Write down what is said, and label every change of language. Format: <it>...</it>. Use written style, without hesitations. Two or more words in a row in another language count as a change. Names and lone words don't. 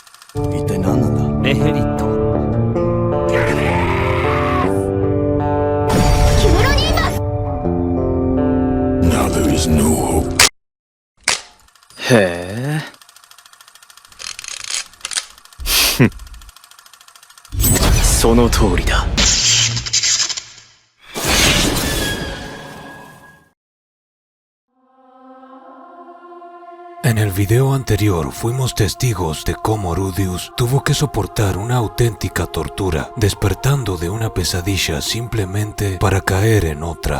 <ja>一体何なんだ。メヘリット。キムロニーマス。</ja> <en>Now there is no hope.</en> <ja>へえ。その通りだ。</ja> <es>En el video anterior fuimos testigos de cómo Rudeus tuvo que soportar una auténtica tortura, despertando de una pesadilla simplemente para caer en otra.</es>